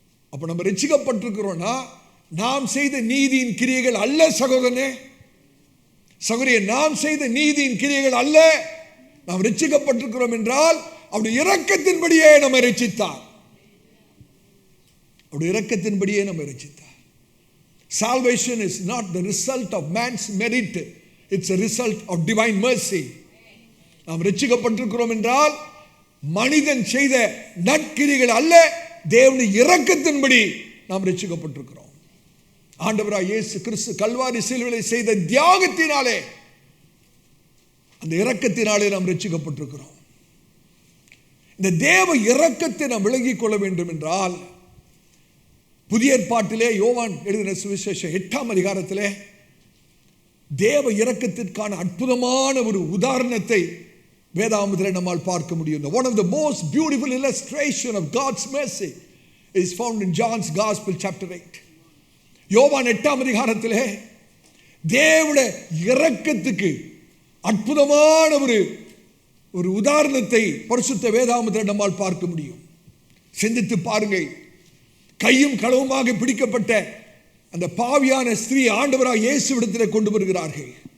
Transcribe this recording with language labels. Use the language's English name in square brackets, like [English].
[Tamil] அப்ப நம்ம ரட்சிக்கப்பட்டிருக்கிறோம்னா நாம் செய்த நீதியின் கிரியைகள் அல்ல சகோதரனே, சகோதரியே, நாம் செய்த நீதியின் கிரியைகள் அல்ல. நாம் ரட்சிக்கப்பட்டிருக்கிறோம் என்றால் அவருடைய இரக்கத்தின்படியே நம்மை ரட்சித்தார். அவருடைய இரக்கத்தின்படியே நம்மை ரட்சித்தார். [English] Salvation is not the result of man's merit, it's a result of divine mercy. [Tamil] நாம் ரட்சிக்கப்பட்டிருக்கிறோம் என்றால் மனிதன் செய்த நற்கிரிகள் அல்ல, தேவனுடைய இரக்கத்தின்படி நாம் ரட்சிக்கப்பட்டிருக்கிறோம். ஆண்டவராய் இயேசு கிறிஸ்து கல்வாரி சிலுவையிலே செய்த தியாகத்தினாலே, அந்த இரக்கத்தினாலே நாம் ரட்சிக்கப்பட்டிருக்கிறோம். இந்த தேவ இரக்கத்தை நாம் விளங்கிக் கொள்ள வேண்டும் என்றால் புதிய ஏற்பாட்டிலே யோவான் எழுதின சுவிசேஷம் 8ஆம் அதிகாரத்திலே தேவ இரக்கத்திற்கான அற்புதமான ஒரு உதாரணத்தை வேதாகமத்திலே நம்மால் பார்க்க முடியும். One of the most beautiful illustration of God's mercy is found in John's Gospel chapter 8. யோவான் 8ஆம் அதிகாரத்திலே தேவனுடைய இரக்கத்துக்கு அற்புதமான ஒரு உதாரணத்தை பரிசுத்த வேதாகமத்திலே நம்மால் பார்க்க முடியும். சிந்தித்து பாருங்கள். கையும் களவுமாக பிடிக்கப்பட்ட அந்த பாவியான ஸ்திரீ ஆண்டவராக இயேசுவிடத்திலே கொண்டு வருகிறார்கள்.